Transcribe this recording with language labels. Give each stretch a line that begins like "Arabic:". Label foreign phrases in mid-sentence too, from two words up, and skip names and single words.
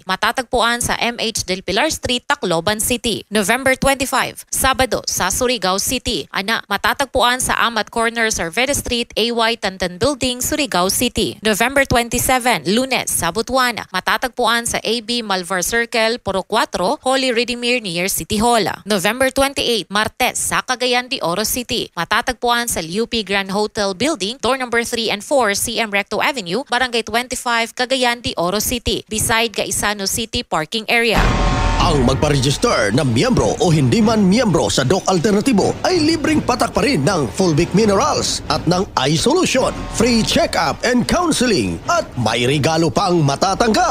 Filipino: Matatagpuan sa MH Del Pilar Street, Tacloban City. November 25, Sabado sa Surigao City. Matatagpuan sa Amat Corner, Cerveda Street, AY Tantan Building, Surigao City. November 27, Lunes sa Butuan. Matatagpuan sa AB Malvar Circle, Puro 4,
English: Holy Redeemer near City Hall.
Filipino: November 28, Martes sa Cagayan de Oro City. Matatagpuan sa UP Grand Hotel Building,
English: door number 3 and 4,
Filipino: CM Recto Avenue, Barangay 25, Cagayan de Oro City,
English: beside Gaisano City Parking Area.
Filipino: Ang magpa-register na miyembro o hindi man miyembro sa Doc Alternatibo ay libreng patak pa rin ng Fulvic Minerals at ng iSolution,
English: free check-up and counseling
Filipino: at may regalo pang matatanggap.